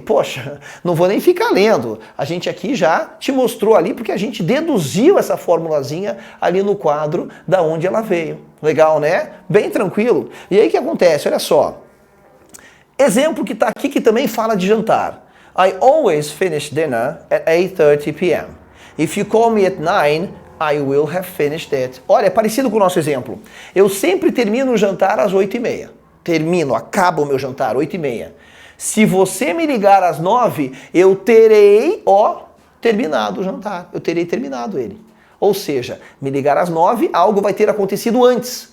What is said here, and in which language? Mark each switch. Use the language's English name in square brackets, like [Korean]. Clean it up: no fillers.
[Portuguese] Poxa, não vou nem ficar lendo. A gente aqui já te mostrou ali, porque a gente deduziu essa formulazinha ali no quadro da onde ela veio. Legal, né? Bem tranquilo. E aí o que acontece? Olha só. Exemplo que está aqui que também fala de jantar. [English] I always finish dinner at 8:30 p.m. If you call me at 9, I will have finished it. [Portuguese] Olha, é parecido com o nosso exemplo. Eu sempre termino o jantar às 8:30. Acaba o meu jantar, 8:30. Se você me ligar às 9, eu terei, terminado o jantar. Eu terei terminado ele. Ou seja, me ligar às 9, algo vai ter acontecido antes.